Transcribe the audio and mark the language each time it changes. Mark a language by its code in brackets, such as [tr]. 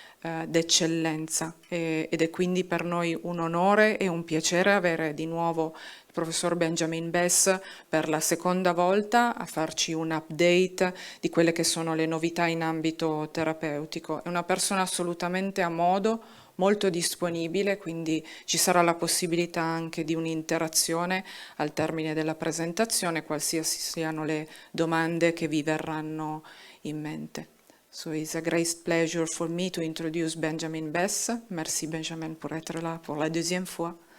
[it] d'eccellenza ed è quindi per noi un onore e un piacere avere di nuovo il professor Benjamin Bess per la seconda volta a farci un update di quelle che sono le novità in ambito terapeutico. È una persona assolutamente a modo, molto disponibile, quindi ci sarà la possibilità anche di un'interazione al termine della presentazione, qualsiasi siano le domande che vi verranno in mente. [en] So it's a great pleasure for me to introduce Benjamin Bess. [fr] Merci Benjamin pour être là pour la deuxième fois.